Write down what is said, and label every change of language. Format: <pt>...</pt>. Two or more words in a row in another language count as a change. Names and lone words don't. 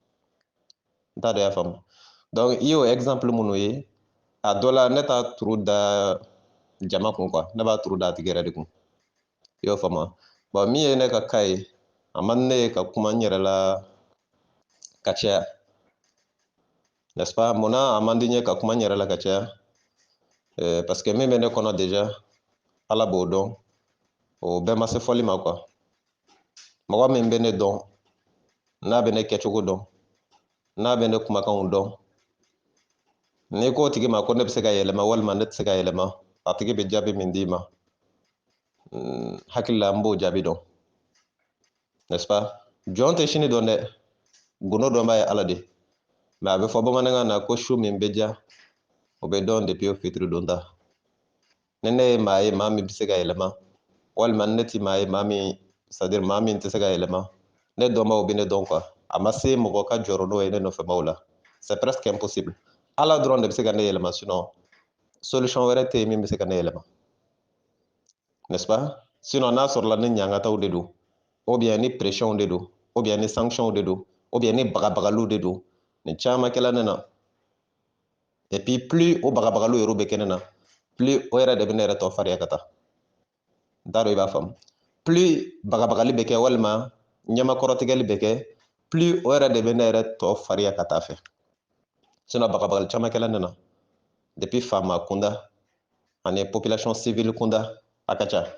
<bm>N t'a dɔn i y'a faamu. Donc i y'o exemple minnu ye, a dɔ la ne t'a turu da jama kun quoi, ne b'a turu da a tigi yɛrɛ de kun. I y'o faamu wa? Bon min ye ne ka cas ye, a man di ne ye ka kuma n yɛrɛ la ka caya.</bm> <fr>N'est-ce pas?</fr> <bm>Munna a man di n ye ka kuma n yɛrɛ la ka caya?</bm> <fr>Parce que</fr> <bm>min bɛ ne kɔnɔ déjà, Ala b'o dɔn, o bɛɛ ma se fɔli ma quoi. Mɔgɔ min bɛ ne dɔn, n'a bɛ ne kɛcogo dɔn, n'a bɛ ne kumakanw dɔn, n'i k'o tigi ma ko ne bɛ se ka yɛlɛma walima ne tɛ se ka yɛlɛma, a tigi bɛ jaabi min d'i ma, hakili la n b'o jaabi dɔn.</bm> <fr>N'est-ce pas?</fr> <bm>Jɔn tɛ sini dɔn dɛ, gundo dɔn b'a ye Ala de. Mais a bɛ fɔ bamanankan na ko su min bɛ diya, o bɛ dɔn depuis o fitiri donda. Ni ne ye maa ye maa min bɛ se ka yɛlɛma, walima ne tɛ maa ye maa min,</bm> <fr>c'est à dire</fr> <bm>maa min tɛ se ka yɛlɛma, ne dɔnbaaw bɛ ne dɔn quoi. A ma se mɔgɔ ka jɔrɔ n'o ye ne nɔfɛbaaw la.</bm> <fr>C'est presque impossible.</fr> <bm>Ala dɔrɔn de bɛ se ka ne yɛlɛma sinon solution wɛrɛ tɛ yen min bɛ se ka ne yɛlɛma.</bm> <fr>N'est-ce pas?</fr> <bm>Sinon n'a sɔrɔla ni ɲangataw de don,</bm> <fr>ou bien</fr> <bm>ni pression de don,</bm> <fr>ou bien</fr> <bm>ni sanction de don,</bm> <fr>ou bien</fr> <bm>ni bagabagaliw de don, nin caman kɛla ne na.</bm> <fr>Et puis plus</fr> <bm>o bagabagaliw yɛrɛ bɛ kɛ ne na, plus o yɛrɛ de bɛ ne yɛrɛ tɔ fariya ka taa. N t'a dɔn i b'a faamu. Plus bagabagali bɛ kɛ walima ɲɛmakɔrɔtigɛli bɛ kɛ, plus o yɛrɛ de bɛ ne yɛrɛ tɔ fariya ka taa fɛ. Sinon bagabagali caman kɛla ne na depuis faama kunda ani</bm> <fr>population civile</fr> <bm>kunda a ka ca.</bm>